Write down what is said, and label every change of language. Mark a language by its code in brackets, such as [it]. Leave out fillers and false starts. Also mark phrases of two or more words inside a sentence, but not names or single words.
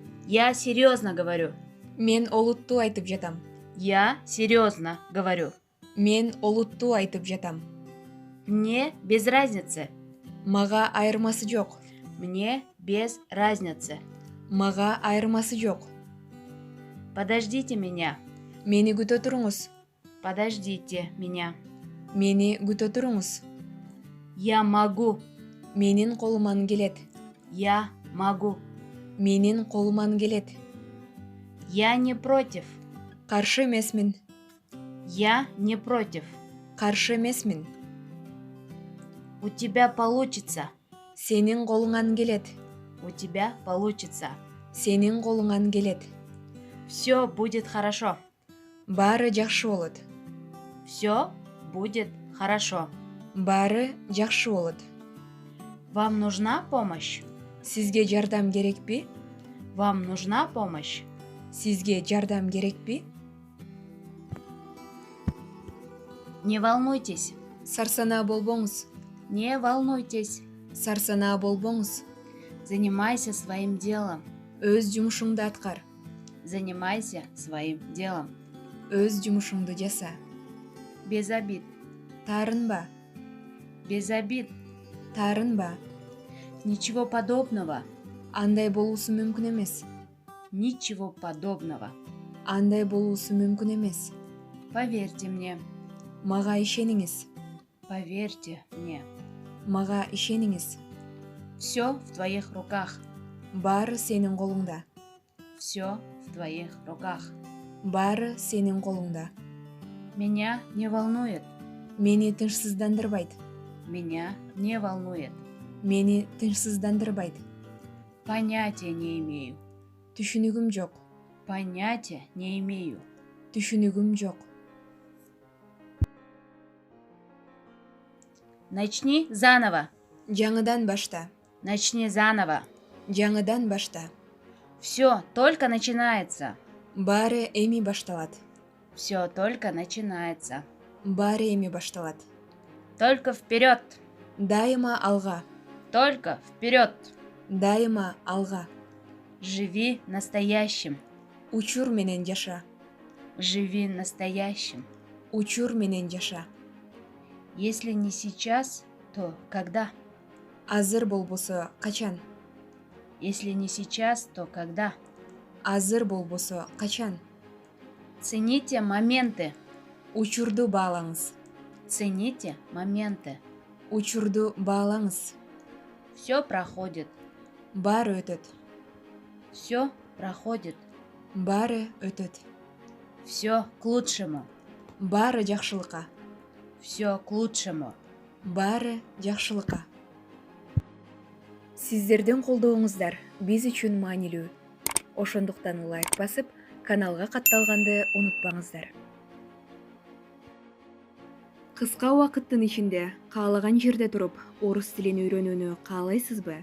[ru] Я серьезно говорю. [ky] Мен олуттуу айтып жатам. [ru] Я серьезно говорю. [ky] Мен олуттуу айтып жатам. [ru] Мне без разницы. [ky] Мага айырмасы жок. [ru] Мне без разницы. [ky] Мага айырмасы жок. [ru] Подождите меня. [ky] Мени күтө туруңуз. [ru] Подождите меня. [ky] Мени күтө туруңуз. [ru] Я могу. [ky] Менин колуман келет. [ru] Я могу. [ky] Менин колуман келет. [ru] Я не против. [ky] Каршы эмесмин. [ru] Я не против. [ky] Каршы эмесмин. [ru] У тебя получится. [ky] Сенин колуңан келет. [ru] У тебя получится. [ky] Сенин колуңан келет. [ru] Все будет хорошо. [ky] Баары жакшы болот. [ru] Все будет хорошо. [ky] Баары жакшы болот. [ru] Вам нужна помощь? [ky] Сизге жардам керекпи? [ru] Вам нужна помощь? [ky] Сизге жардам керекпи? [ru] Не волнуйтесь. [ky] Сарсанаа болбоңуз. [ru] Не волнуйтесь. [ky] Сарсанаа болбоңуз. [ru] Занимайся своим делом. [ky] Өз жумушуңду аткар. [ru] Занимайся своим делом. [ky] Өз жумушуңду жаса. [ru] Без обид. [ky] Таарынба. [ru] Без обид. [ky] Таарынба. [ru] Ничего подобного. [ky] Андай болуусу мүмкүн эмес. [ru] Ничего подобного. [ky] Андай болуусу мүмкүн эмес. [ru] Поверьте мне. [ky] Мага ишениңиз. [ru] Поверьте мне. [ky] Мага ишениңиз. [ru] Все в твоих руках. [ky] Баары сенин колуңда. [ru] Все в твоих руках. [ky] Баары сенин колуңда. [ru] Меня не волнует. [ky] Мени тынчсыздандырбайт. [ru] Меня не волнует. [ky] Мени тынчсыздандырбайт. [ru] Понятия не имею. [ky] Түшүнүгүм жок. [ru] Понятия не имею. [ky] Түшүнүгүм жок. [ru] Начни заново. [ky] Жаңыдан башта. [ru] Начни заново. [ky] Жаңыдан башта. [ru] Все только начинается. [ky] Баары эми башталат. [ru] Все только начинается. [ky] Баары эми башталат. [ru] Только вперед. [ky] Дайыма алга. [ru] Только вперед. [ky] Дайыма алга. [ru] Живи настоящим. [ky] Учур менен жаша. [ru] Живи настоящим. [ky] Учур менен жаша. [ru] Если не сейчас, то когда? [ky] Азыр болбосо качан? [ru] Если не сейчас, то когда? [ky] Азыр болбосо качан? [ru] Цените моменты. [ky] Учурду баалаңыз. [ru] Цените моменты. [ky] Учурду баалаңыз. [ru] Все проходит. [ky] Баары өтөт. [ru] Все проходит. [ky] Баары өтөт. [ru] Все к лучшему. [ky] Баары жакшылыкка. [ru] Все к лучшему. [ky] Баары жакшылыкка. Сиздердин колдооңуздар биз үчүн маанилүү. Ошондуктан лайк басып, каналга катталганды унутпаңыздар. Кыска убакыттын ичинде каалаган жерде туруп орус тилин үйрөнүүнү каалайсызбы?